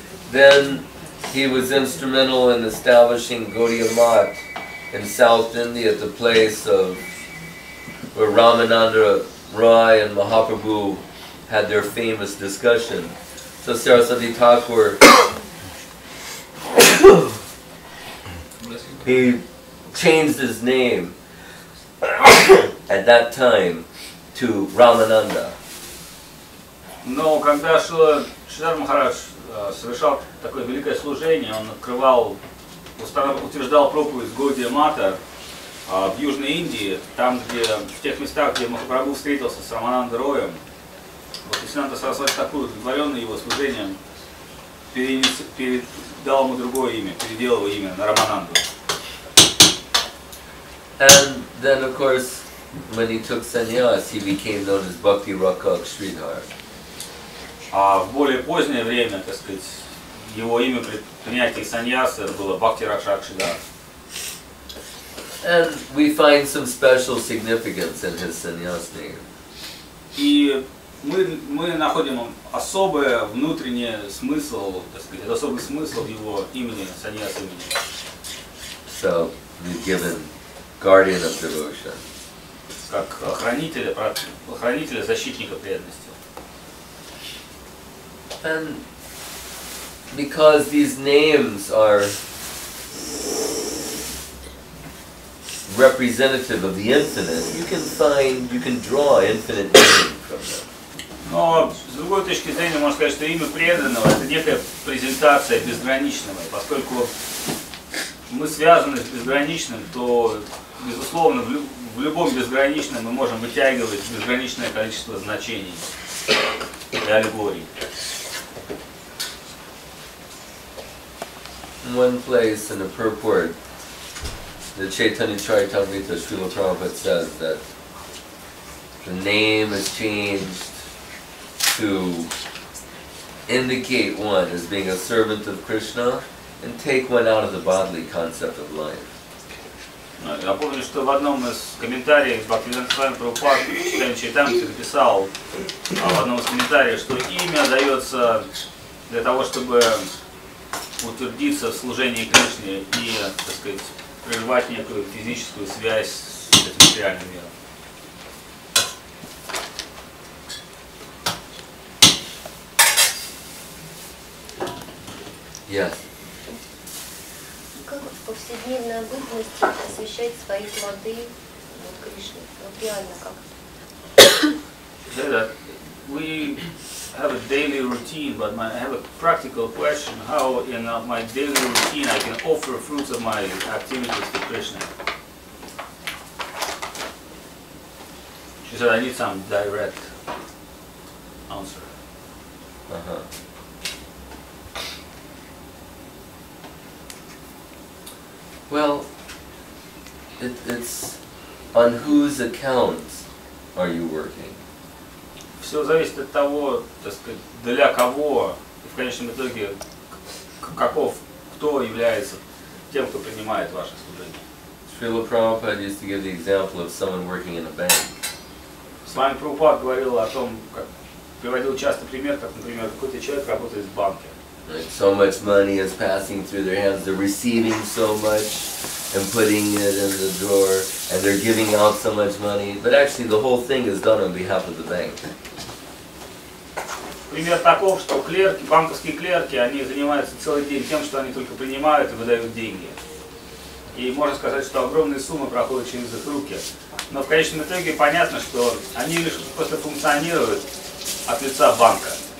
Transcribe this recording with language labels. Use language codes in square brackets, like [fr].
[en] Then he was instrumental in establishing Gaudiya Math in South India, the place of where Ramananda Rai and Mahaprabhu had their famous discussion. So Saraswati Thakur, he changed his name at that time to Ramananda. [ru] Но когда Шридхар Махарадж совершал такое великое служение, он открывал, утверждал проповедь Гаудия Мата в Южной Индии, там, где, в тех местах, где Махапрабху встретился с Раманандой Роем, Бхактисиданта Сарасвати Такур, удовлетворенный его служением, передал ему другое имя, переделал его имя на Рамананду. [en] And then, of course, when he took sannyas, he became known as Bhakti Rakak Shridhar. [ru] А в более позднее время, так сказать, его имя при принятии саньяса было Бхакти Ракшак Шридхар. [en] And we find some special significance in his sannyas name. [ru] И мы находим особый внутренний смысл, так сказать, особый смысл в его имени, саньяс имени. [en] So we've given guardian of devotion. [ru] Как хранителя, защитника преданности. [en] And because these names are representative of the infinite, you can draw infinite meaning from them. [ru] Но с другой точки зрения можно сказать, что имя преданного это некая презентация безграничного. Поскольку мы связаны с безграничным, то безусловно в любом безграничном мы можем вытягивать безграничное количество значений и аллегорий. [en] In one place in the purport, the Chaitanya Charitamrita, Srila Prabhupada says that the name is changed to indicate one as being a servant of Krishna and take one out of the bodily concept of life. [ru] Я помню, что в одном из комментариев Бхактивинода Свами Прабхупад Chaitanya Charitamrita написал в одном из комментариев, что имя дается для того, чтобы утвердиться в служении Кришне и, так сказать, прервать некую физическую связь с этим материальным миром. [en] Yes. [ru] Как в повседневной обыденности освещать свои плоды, Кришне? Вот реально как? [en] We have a daily routine, but I have a practical question: how in my daily routine I can offer fruits of my activities to Krishna? She said, I need some direct answer. Well, it's on whose account are you working? [ru] Все зависит от того, так сказать, для кого и в конечном итоге кто является тем, кто принимает ваше служение. [en] Srila Prabhupada used to give the example of someone working in a bank. [ru] С вами Прабхупад говорил о том, приводил часто пример, как, например, какой-то человек работает в банке. [en] Like so much money is passing through their hands, they're receiving so much and putting it in the drawer, and they're giving out so much money, but actually the whole thing is done on behalf of the bank. [ru] Пример таков, что клерки, банковские клерки, они занимаются целый день тем, что они только принимают и выдают деньги. И можно сказать, что огромные суммы проходят через их руки. Но в конечном итоге понятно, что они лишь просто функционируют от лица банка.